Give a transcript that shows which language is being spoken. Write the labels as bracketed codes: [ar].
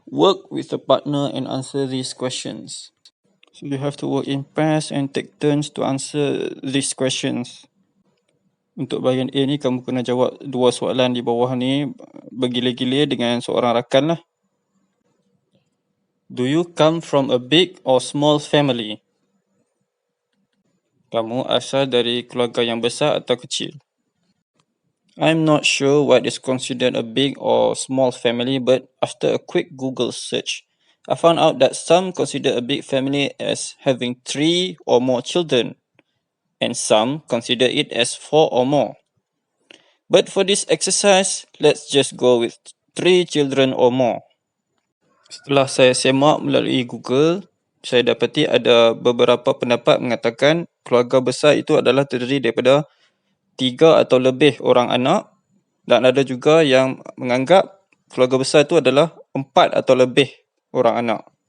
[en] Work with a partner and answer these questions. So you have to work in pairs and take turns to answer these questions. [ms] Untuk bahagian A ni, kamu kena jawab dua soalan di bawah ni bergila-gila dengan seorang rakan lah. [en] Do you come from a big or small family? [ms] Kamu asal dari keluarga yang besar atau kecil? [en] I'm not sure what is considered a big or small family, but after a quick Google search, I found out that some consider a big family as having 3 or more children, and some consider it as 4 or more. But for this exercise, let's just go with 3 children or more. [ms] Setelah saya semak melalui Google, saya dapati ada beberapa pendapat mengatakan keluarga besar itu adalah terdiri daripada 3 atau lebih orang anak, dan ada juga yang menganggap keluarga besar itu adalah 4 atau lebih orang anak.